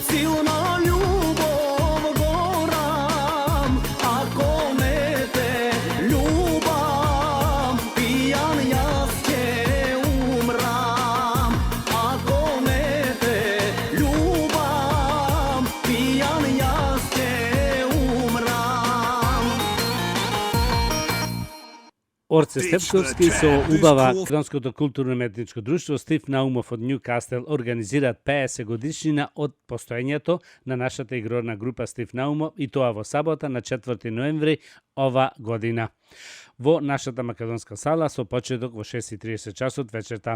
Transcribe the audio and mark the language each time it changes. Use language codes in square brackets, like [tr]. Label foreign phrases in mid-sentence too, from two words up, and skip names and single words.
[mk] na ljubov goram, ako ne te ljubam, pijan jaz će umram. Ako ne te ljubam, pijan jaz će umram. Орце Стефковски со убава Македонското културно-метничко друштво Стив Наумов од Ньюкастел организираат 50 годишнина од постоењето на нашата игрорна група Стив Наумов и тоа во сабота на 4 ноември ова година во нашата македонска сала со почеток во 6:30 часот вечерта.